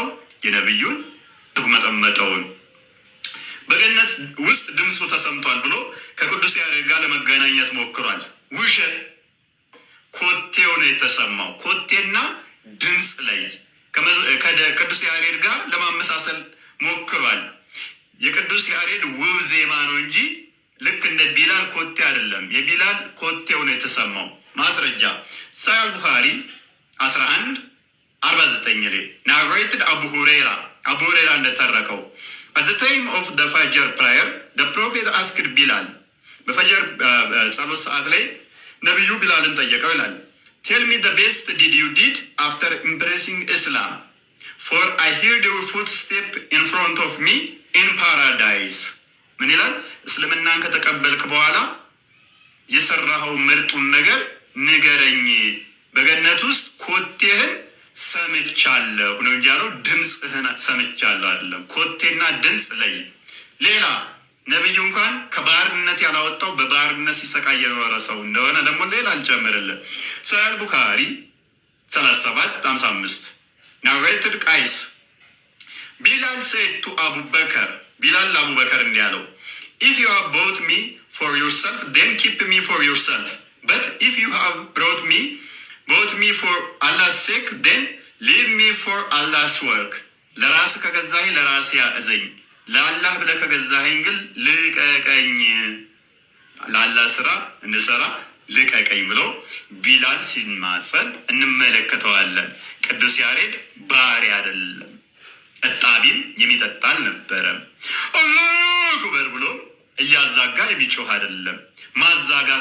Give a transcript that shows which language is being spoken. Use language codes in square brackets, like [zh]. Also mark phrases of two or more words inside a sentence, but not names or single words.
[am] የነቢዩን መጠመጠውን። በገነት ውስጥ ድምፁ ተሰምቷል ብሎ ከቅዱስ ያሬድ ጋር ለመገናኘት ሞክሯል። ውሸት። ኮቴው ነው የተሰማው። ኮቴና ድምፅ ላይ ከቅዱስ ያሬድ ጋር ለማመሳሰል ሞክሯል። የቅዱስ ያሬድ ውብ ዜማ ነው እንጂ ልክ እንደ ቢላል ኮቴ አይደለም። የቢላል ኮቴው ነው የተሰማው። ማስረጃ ሳሂህ ቡኻሪ [en] 1149 [am] ላይ ናሬትድ አቡ ሁረይራ እንደተረከው [en] at the time of the fajr prayer the prophet asked Bilal [am] በፈጀር ጸሎት ሰዓት ላይ ነብዩ ቢላልን ጠየቀው ይላል [en] tell me the best deed you did after embracing Islam for I heard your footstep in front of me in paradise [am] ምን ይላል? እስልምናን ከተቀበልክ በኋላ የሰራኸው ምርጡን ነገር ንገረኝ፣ በገነት ውስጥ ኮቴህን ሰምቻለሁ ነው እንጂ ያለው ድምፅህን ሰምቻለሁ አይደለም። ኮቴና ድምፅ ላይ ሌላ ነብዩ እንኳን ከባርነት ያላወጣው በባርነት ሲሰቃይ የኖረ ሰው እንደሆነ ደግሞ ሌላ አልጨምርልህ። ሳሂህ ቡኻሪ [en] 3755 ናሬትድ ቃይስ ቢላል said to አቡበከር [am] ቢላል ለአቡበከር እንዲህ አለው [en] if you have bought me for yourself then keep me for yourself but if you have bought me for Allah's sake then leave me for Allah's work [am] ለራስ ከገዛኸኝ ለራስ ያዘኝ ለአላህ ብለህ ከገዛኸኝ ግን ልቀቀኝ ለአላህ ስራ እንሰራ ልቀቀኝ ብሎ ቢላል ሲማጸን እንመለከተዋለን። ቅዱስ ያሬድ ባሪ አይደለም፣ እጣቢም የሚጠጣ አልነበረም። [ar] الله أكبر [am] ብሎ እያዛጋ የሚጮህ አይደለም። ማዛጋት